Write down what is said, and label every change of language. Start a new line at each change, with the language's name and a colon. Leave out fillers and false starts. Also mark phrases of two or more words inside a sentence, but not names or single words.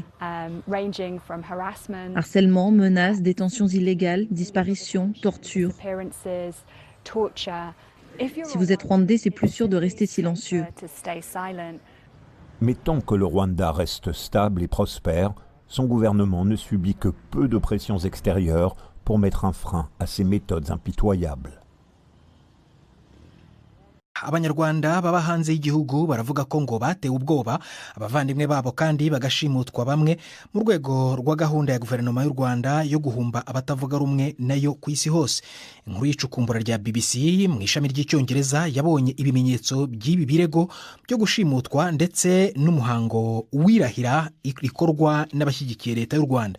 French: Harcèlement, menaces, détentions illégales, disparitions, tortures. Si vous êtes rwandais, c'est plus sûr de rester silencieux. Mais tant que le Rwanda reste stable et prospère, son gouvernement ne subit que peu de pressions extérieures pour mettre un frein à ses méthodes impitoyables.
Kinyarwanda: Abanyarwanda baba hanze y'igihugu baravuga ko ngo batewe ubwoba abavandimwe babo kandi bagashimutwa bamwe mu rwego rwa gahunda ya guverinoma y'u Rwanda yo guhumba abatavuga rumwe nayo ku isi hose. Inkuru y'icukumbura rya BBC mu ishami ry'icyongereza yabonye ibimenyetso by'ibi birego byo gushimutwa ndetse n'umuhango wirahira ikorwa n'abashyigikiye leta y'u Rwanda.